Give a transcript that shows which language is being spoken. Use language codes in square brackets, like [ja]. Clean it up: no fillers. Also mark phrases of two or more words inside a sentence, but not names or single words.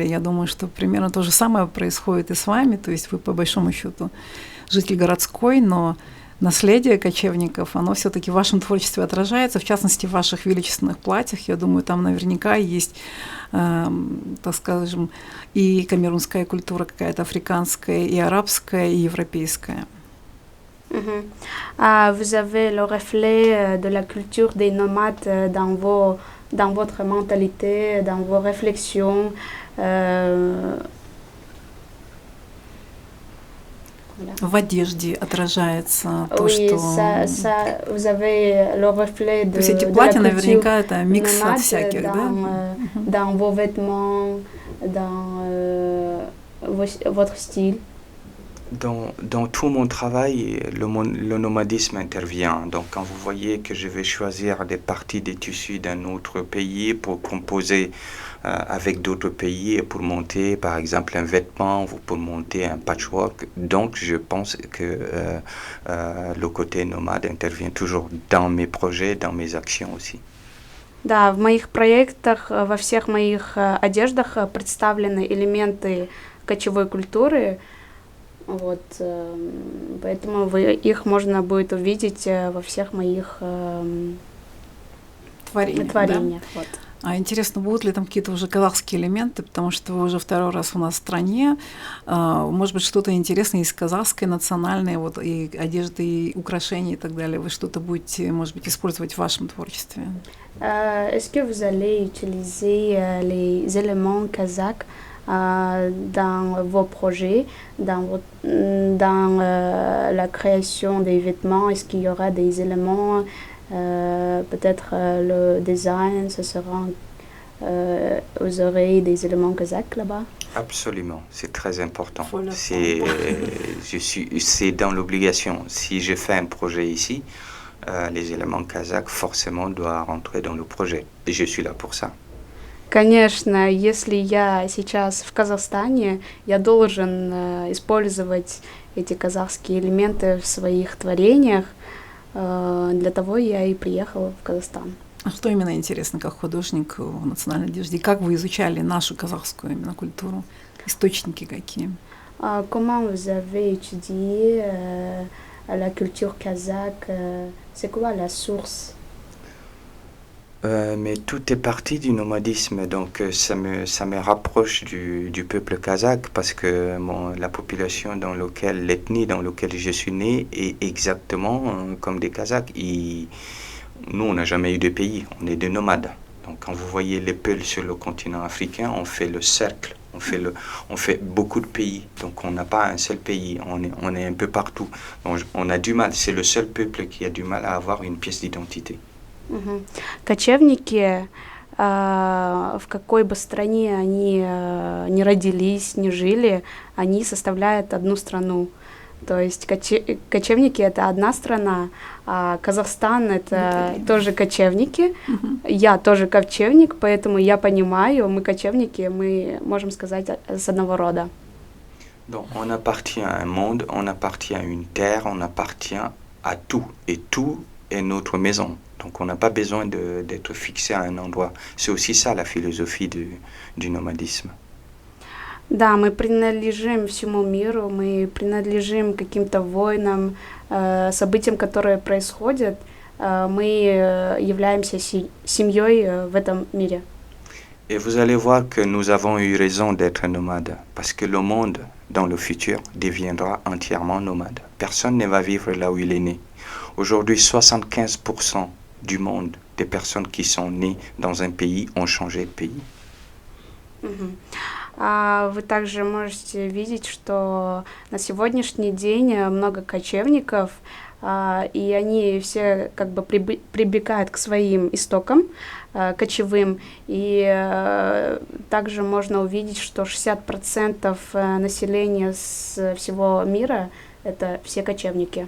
[ru] Я думаю, что примерно то же самое происходит и с вами, то есть вы по большому счету житель городской, но наследие кочевников, оно все-таки в вашем творчестве отражается, в частности, в ваших величественных платьях. Я думаю, там наверняка есть, так скажем, и камерунская культура какая-то африканская, и арабская, и европейская. [fr] Vous avez le reflet de la culture des nomades dans votre mentalité, dans vos réflexions. [ru] В одежде отражается то, [fr] Oui, [ru] что... [fr] vous avez le reflet [ru] То есть эти [fr] de la [ru] платья [fr] culture [ru] наверняка это микс от [fr] nomade [ru] всяких, да? [fr] dans vos vêtements, dans votre style. Dans tout mon travail, le nomadisme intervient. Donc, quand vous voyez que je vais choisir des parties des tissus d'un autre pays pour composer avec d'autres pays et pour monter, par exemple, un vêtement ou pour monter un patchwork, donc je pense que le côté nomade intervient toujours dans mes projets, dans mes actions aussi. [ru] Да, в моих проектах, во всех моих одеждах представлены элементы кочевой культуры. Вот, поэтому их можно будет увидеть во всех моих творениях. Да? Вот. А интересно, будут ли там какие-то уже казахские элементы, потому что вы уже второй раз у нас в стране. Может быть, что-то интересное из казахской национальной, вот, и одежды, и украшения и так далее. Вы что-то будете, может быть, использовать в вашем творчестве? [fr] Est-ce que vous allez utiliser les éléments kazakhs dans vos projets, dans la création des vêtements? Est-ce qu'il y aura des éléments, peut-être le design, ce sera, vous aurez des éléments kazakhs là-bas? Absolument, c'est très important. C'est dans l'obligation. Si je fais un projet ici, les éléments kazakhs forcément doivent rentrer dans le projet. Et je suis là pour ça. [ru] Конечно, если я сейчас в Казахстане, я должен использовать эти казахские элементы в своих творениях. Для того я и приехала в Казахстан. А что именно интересно, как художник в национальной одежде? Как вы изучали нашу казахскую именно культуру? Источники какие? [fr] Comment vous avez étudié la culture kazakh? C'est quoi la source? Mais tout est parti du nomadisme, donc ça me rapproche du peuple kazakh parce que la population l'ethnie dans laquelle je suis né est exactement comme des Kazakhs. Nous, on n'a jamais eu de pays, on est des nomades. Donc quand vous voyez les peuples sur le continent africain, on fait le cercle, on fait beaucoup de pays. Donc on n'a pas un seul pays, on est un peu partout. Donc on a du mal, c'est le seul peuple qui a du mal à avoir une pièce d'identité. [ru] Кочевники, в какой бы стране они ни родились, ни жили, они составляют одну страну. То есть кочевники — это одна страна, а Казахстан — это тоже кочевники. Я тоже кочевник, поэтому я понимаю, мы кочевники, мы можем сказать с одного рода. [fr] Donc on appartient à un monde, on appartient à une terre, on appartient à tout. Et tout est notre maison. Donc on n'a pas besoin d'être fixé à un endroit. C'est aussi ça la philosophie du nomadisme. [ru] Да, мы принадлежим всему миру, мы принадлежим каким-то войнам, событиям, которые происходят. Мы являемся семьей в этом мире. [fr] Et vous allez voir que nous avons eu raison d'être nomades, parce que le monde, dans le futur, deviendra entièrement nomade. Personne ne va vivre là où il est né. Aujourd'hui, 75% du monde des personnes qui sont nées dans un pays ont changé de pays. [ru] Вы также можете видеть, что на сегодняшний день много кочевников, и они все как бы прибегают к своим истокам кочевым, и также можно увидеть, что 60% населения с всего мира — это все кочевники.